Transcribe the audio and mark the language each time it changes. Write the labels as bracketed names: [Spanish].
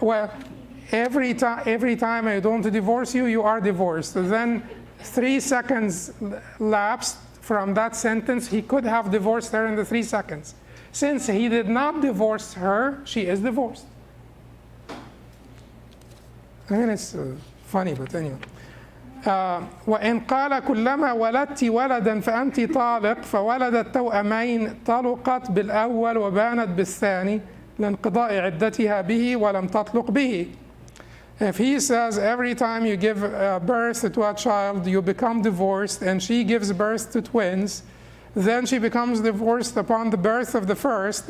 [English] Well, every time I don't divorce you, you are divorced. Then 3 seconds lapsed from that sentence. He could have divorced her in the 3 seconds. Since he did not divorce her, she is divorced. I mean, it's funny, but anyway. [Arabic] وإن قال كلما ولدت ولدا فأنت طالق فولدت توأمين طلقت بالأول وبانت بالثاني لانقضاء عدتها به ولم تطلق به. [English] If he says every time you give birth to a child, you become divorced, and she gives birth to twins, then she becomes divorced upon the birth of the first.